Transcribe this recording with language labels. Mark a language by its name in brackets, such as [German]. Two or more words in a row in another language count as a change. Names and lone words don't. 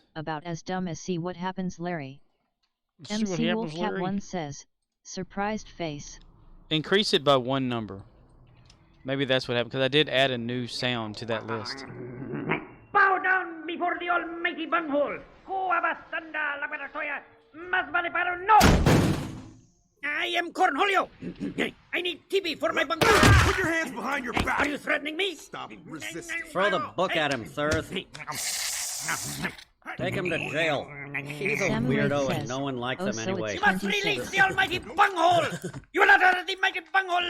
[English] about as dumb as See What Happens Larry. See MC what happens, Larry? Wolfcat1 says, surprised face. Increase it by 1 number. Maybe that's what happened because I did add a new sound to that list. Bow down before the almighty bunghole. Go abastanda la paratoya. [Spanish] Mas vale para no. [English] I am Cornholio. I need TV for my bunghole. Put your hands behind your back. Are you threatening me? Stop resisting. Throw the book at him, Thirth. Take him to jail. He's a weirdo and no one likes him anyway. You must release the almighty bunghole. You will not hurt the mighty bunghole.